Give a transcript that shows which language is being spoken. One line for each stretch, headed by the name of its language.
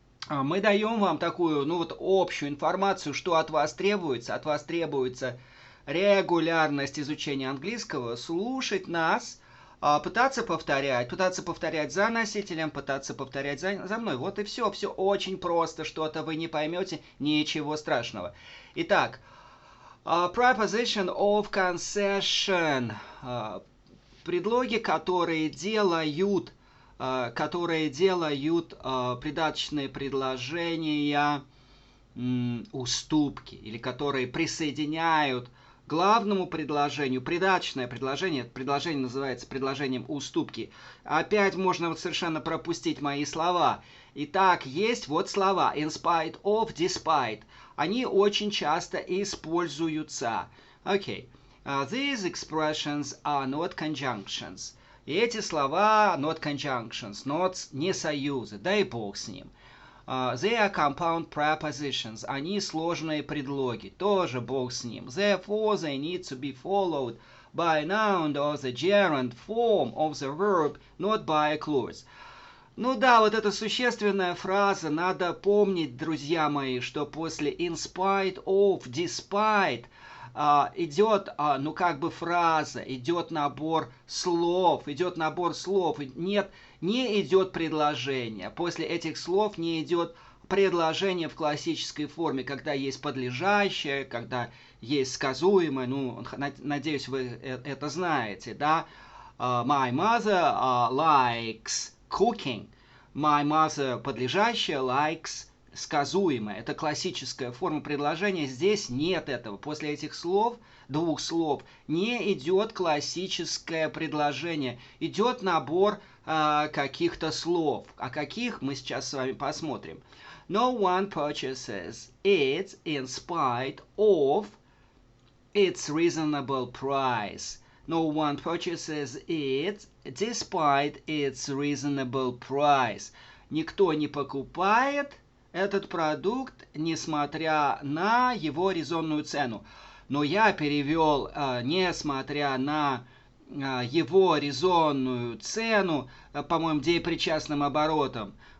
Russian: Мы даем вам такую, общую информацию, что от вас требуется. От вас требуется регулярность изучения английского, слушать нас, пытаться повторять за носителем, пытаться повторять за мной. Вот и все. Все очень просто. Что-то вы не поймете, ничего страшного.
English: Итак, preposition of concession.
Russian: Предлоги, которые делают придаточные предложения уступки, или которые присоединяют главному предложению придаточное предложение. Предложение называется предложением уступки. Опять можно вот совершенно пропустить мои слова. Итак, есть вот слова in spite of, despite. Они очень часто используются. Окей.
English: These expressions are not conjunctions.
Russian: И эти слова
English: not conjunctions, not
Russian: не союзы, дай бог с ним.
English: They are compound prepositions.
Russian: Они сложные предлоги, тоже бог с ним.
English: Therefore, they need to be followed by a noun or the gerund form of the verb, not by a clause.
Russian: Ну да, вот эта существенная фраза, надо помнить, друзья мои, что после in spite of, despite идет, ну как бы фраза, идет набор слов. Нет, не идет предложение. После этих слов не идет предложение в классической форме, когда есть подлежащее, когда есть сказуемое. Ну, надеюсь, вы это знаете, да?
English: My mother likes cooking. My mother подлежащее likes сказуемое.
Russian: Это классическая форма предложения. Здесь нет этого. После этих слов, двух слов, не идет классическое предложение. Идет набор каких-то слов. А каких мы сейчас с вами посмотрим.
English: No one purchases it in spite of its reasonable price. No one purchases it despite its reasonable price.
Russian: Никто не покупает этот продукт, несмотря на его резонную цену. Но я перевел несмотря на его резонную цену, по-моему, деепричастным оборотом.